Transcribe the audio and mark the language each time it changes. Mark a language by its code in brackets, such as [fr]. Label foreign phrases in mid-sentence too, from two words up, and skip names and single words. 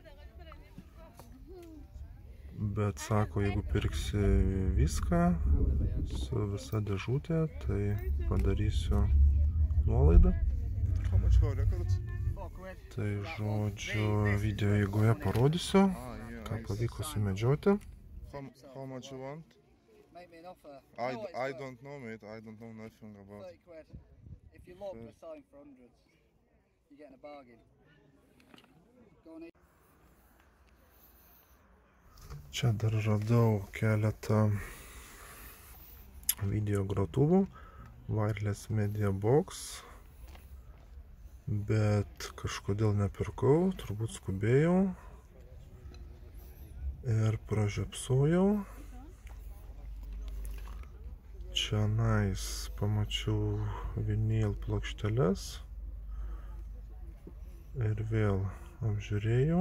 [lt] Bet sako, jeigu pirksi viską su visa dėžutė, tai padarysiu nuolaidą. Tai žodžiu, video eigoje parodysiu, ką pavyko sumedžioti. [en] How much you want? Make me an offer. I don't know, mate. I don't know nothing about it. 30 quid. If you look, they're selling for hundreds. You're getting a bargain. Go on. [lt] Čia dar radau keletą video grotuvų, [en] wireless media box, [lt] bet kažkodėl nepirkau, turbūt skubėjau ir pražiopsojau. Čia pamačiau vinil plokšteles ir vėl apžiūrėjau.